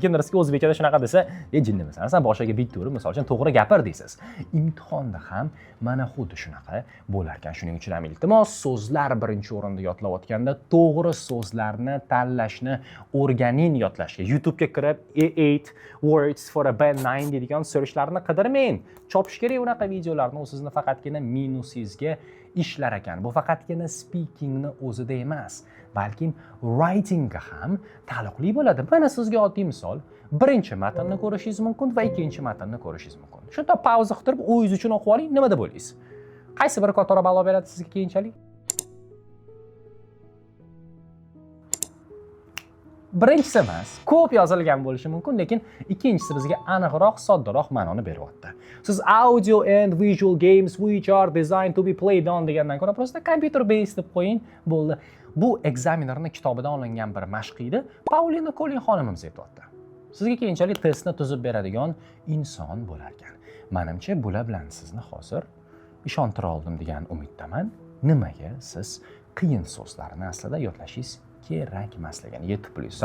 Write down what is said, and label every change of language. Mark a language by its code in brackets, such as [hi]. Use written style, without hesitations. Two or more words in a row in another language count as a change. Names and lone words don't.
[uz] Kimdir sizga o'zbekchada shunaqa desa, jinnimisan, sen boshiga bitta urib, misol uchun to'g'ri gapir deysiz. Imtihonda ham mana xuddi shunaqa bo'lar ekan. Shuning uchun ham iltimos, so'zlar birinchi o'rinda yodlayotganda to'g'ri so'zlarni tanlashni o'rganing yodlashga. YouTube'ga kirib [en] 8 words for a band 9 [uz] deydigan searchlarni qidirmang. Chopish kerak unaqa videolarni, u sizni faqatgina minusingizga ishlar ekan. Bu faqatgina speakingni o'zida emas, balkim writingga ham taalluqli bo'ladi. Mana sizga oddiy misol, birinchi matnni ko'rishingiz mumkin va ikkinchi matnni ko'rishingiz mumkin. Shunda pauza qilib o'zingiz uchun o'qib oling, nima deb o'ylaysiz? Qaysi biri kattaroq balo beradi sizga keyinchalik? Birinchisi emas, ko'p yozilgan bo'lishi mumkin, lekin ikkinchisi bizga aniqroq, soddaroq ma'noni beryapti. Siz [en] audio and visual games which are designed to be played on [uz] degandan ko'ra prosta [en] computer based [uz] deb qo'ying, bo'ldi. Bu ekzamenerning kitobidan olingan bir mashq edi. Paulina Kolin xonimimiz aytayapti. Sizga keyinchalik testni tuzib beradigan inson bo'lar ekan. Menimcha bular bilan sizni hozir ishontira oldim degan umiddaman. Nimaga siz qiyin so'zlarni aslida yodlashingiz kerak emasligini yetib bilasiz.